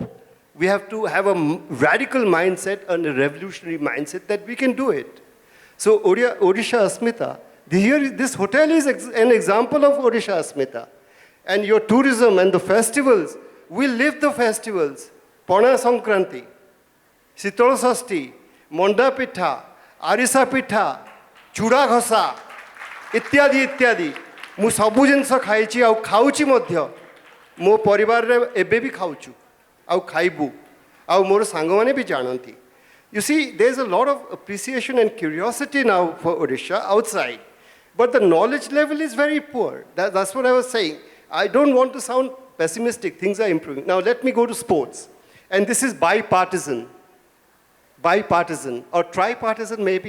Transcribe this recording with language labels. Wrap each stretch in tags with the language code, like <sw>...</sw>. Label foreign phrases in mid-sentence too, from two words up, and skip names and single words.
<en>We have to have a radical mindset and a revolutionary mindset that we can do it. So Odisha Asmita, here this hotel is an example of Odisha Asmita. And your tourism and the festivals, we live the festivals. Pana Sankranti, Sitol Sasti, Monda Pitha, Arisa Pitha, Chuda Ghosa,</en> <or>ଇତ୍ୟାଦି ଇତ୍ୟାଦି ମୁଁ ସବୁ ଜିନିଷ ଖାଇଛି ଆ ଖାଉଛି ମଧ୍ୟ ମୋ ପରିବାର ରେ ଏବେ ବି ଖାଉଛୁ ଆ ଖାଇବୁ ଆ ମୋର ସାଙ୍ଗ ମାନେ ବି ଜାଣନ୍ତି.</or> <en>You see, there's a lot of appreciation and curiosity now for Odisha outside, but the knowledge level is very poor. That's what I was saying. I don't want to sound pessimistic. Things are improving. Now let me go to sports, and this is bipartisan or tripartisan maybe.</en>